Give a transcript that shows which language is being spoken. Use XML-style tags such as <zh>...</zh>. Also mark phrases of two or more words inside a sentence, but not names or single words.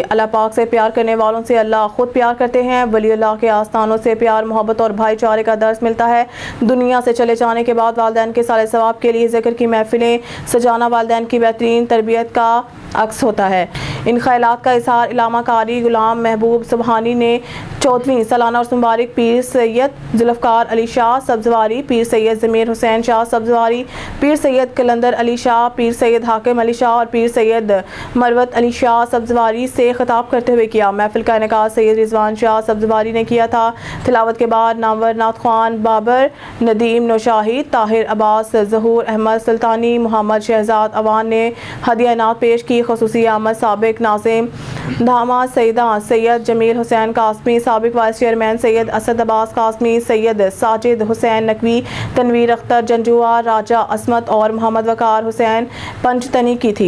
<ur>اللہ پاک سے پیار کرنے والوں سے اللہ خود پیار کرتے ہیں۔ ولی اللہ کے آستانوں سے پیار، محبت اور بھائی چارے کا درس ملتا ہے. دنیا سے چلے جانے کے بعد والدین کے ایصال ثواب کے لیے ذکر کی محفلیں سجانا والدین کی بہترین تربیت کا عکس ہوتا ہے. ان خیالات کا اظہار علامہ قاری غلام محبوب سبحانی نے 14ویں سالانہ عرس مبارک پیر سید ذوالفقار علی شاہ سبزواری، پیر سید ضمیر حسین شاہ سبزواری، پیر سید قلندر علی شاہ، پیر سید حاکم علی شاہ اور پیر سید مروت علی شاہ سبزواری سے خطاب کرتے ہوئے کیا. محفل کا انعقاد سید رضوان شاہ سبزواری نے کیا تھا. تلاوت کے بعد نامور نعت خواں بابر، ندیم نوشاہی، طاہر عباس، ظہور احمد سلطانی، محمد شہزاد اعوان نے ہدیہ نعت پیش کی. خصوصی آمد سابق ناظم دھاما، سیدہ سید جمیل حسین قاسمی، سابق وائس چیئرمین سید اسد عباس قاسمی، سید ساجد حسین نقوی، تنویر اختر جنجوعہ، راجہ عصمت اور محمد وقار حسین پنجتنی کی تھی.</ur>